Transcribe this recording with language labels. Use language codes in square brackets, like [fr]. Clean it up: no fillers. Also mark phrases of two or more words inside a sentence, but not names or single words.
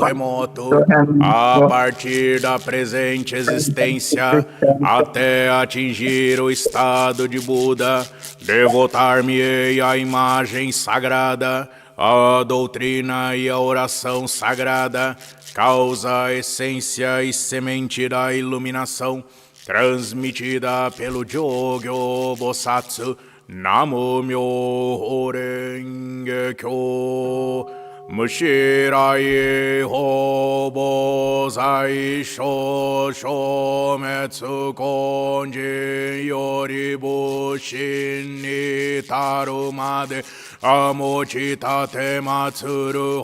[pt] remoto, a partir da presente existência, até atingir o estado de Buda, devotar-me-ei à imagem sagrada, à doutrina e à oração sagrada, causa, essência e semente da iluminação, transmitida pelo Jogyo Bosatsu. [ja] 南無妙法蓮華経. 無始已来 謗法罪障 消滅 今身より 仏身に 至るまで 持ち奉る